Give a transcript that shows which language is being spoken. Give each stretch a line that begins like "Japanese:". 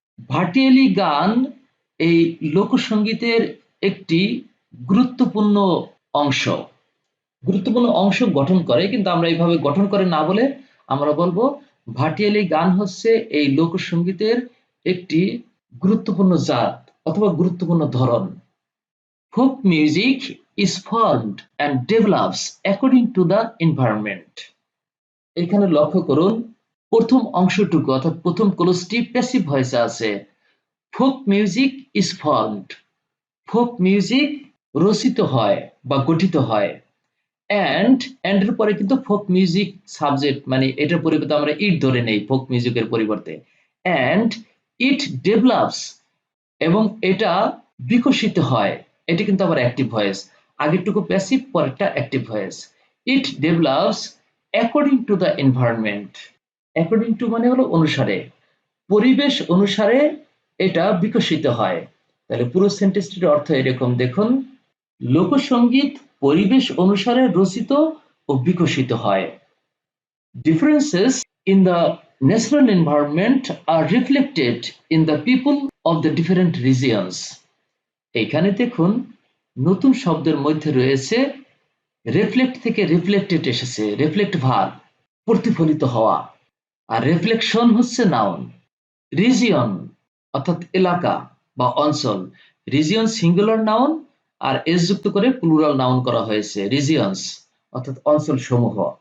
Bangla: ভাটিয়ালি গান এই লোকসঙ্গীতের একটি গুরুত্বপূর্ণ অংশ। গুরুত্বপূর্ণ অংশ গঠন করে, কিন্তু আমরা এইভাবে গঠন করে না বলে আমরা বলবো ভাটিয়ালি গান হচ্ছে এই লোকসঙ্গীতের একটি গুরুত্বপূর্ণ জাত অথবা গুরুত্বপূর্ণ ধরন।
English: Folk music is formed and develops according to the environment.
Bangla: এখানে লক্ষ্য করুন প্রথম অংশটুকু অর্থাৎ প্রথম ক্লোজটি প্যাসিভ ভয়েসে আছে। Folk music is formed, folk music রচিত হয় বা গঠিত হয়। অ্যান্ড এর পরে কিন্তু ফোক মিউজিক সাবজেক্ট, মানে এটার পরিবর্তে আমরা ইট ধরে নেই ফোক মিউজিকের পরিবর্তে। অ্যান্ড ইট ডেভেলপস, এবং এটা বিকশিত হয়। এটা কিন্তু আবার অ্যাক্টিভ ভয়েস, আগেরটুকু প্যাসিভ পরেরটা active voice.
English: It develops according to the environment.
Bangla: According to মানে হলো অনুসারে, পরিবেশ অনুসারে এটা বিকশিত হয়। তাহলে পুরো সেন্টেন্সটির অর্থ এরকম দেখুন, লোকসঙ্গীত পরিবেশ অনুসারে রচিত ও বিকশিত হয়।
English: Differences in the natural environment are reflected in the people of the different regions.
Bangla: এখানে দেখুন নতুন শব্দের মধ্যে রয়েছে রিফ্লেক্ট থেকে রিফ্লেক্টেড এসেছে, রিফ্লেক্ট ভার্ব প্রতিফলিত হওয়া, আর রিফ্লেকশন হচ্ছে নাউন। রিজিয়ন অর্থাৎ এলাকা বা অঞ্চল, রিজিয়ন সিঙ্গুলার নাউন আর এস যুক্ত করে প্লুরাল নাউন করা হয়েছে রিজিয়নস অর্থাৎ অঞ্চল সমূহ।